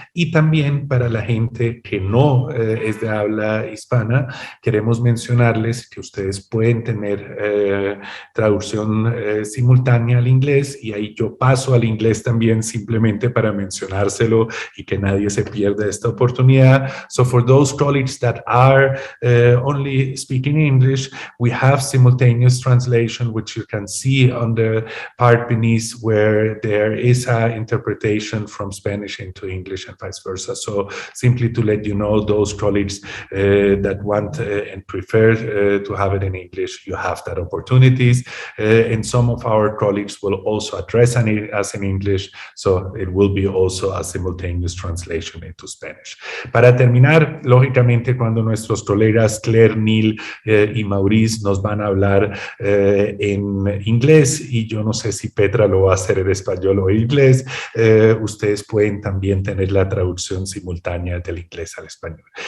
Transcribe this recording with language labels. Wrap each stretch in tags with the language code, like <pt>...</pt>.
<es>Y también para la gente que no es de habla hispana, queremos mencionarles que ustedes pueden tener traducción traducción simultánea al inglés, y ahí yo paso al inglés también simplemente para mencionárselo y que nadie se pierda esta oportunidad.</es> <en>So for those colleagues that are only speaking English, we have simultaneous translation, which you can see on the part beneath where there is an interpretation from Spanish into English and vice versa. So simply to let you know, those colleagues that want and prefer to have it in English, you have that opportunities. And some of our colleagues will also address us in English, so it will be also a simultaneous translation into Spanish.</en> <es>Para terminar, lógicamente, cuando nuestros colegas Claire, Neil y Maurice nos van a hablar en inglés, y yo no sé si Petra lo va a hacer en español o en inglés, ustedes pueden también tener la traducción simultánea del inglés al español.</es>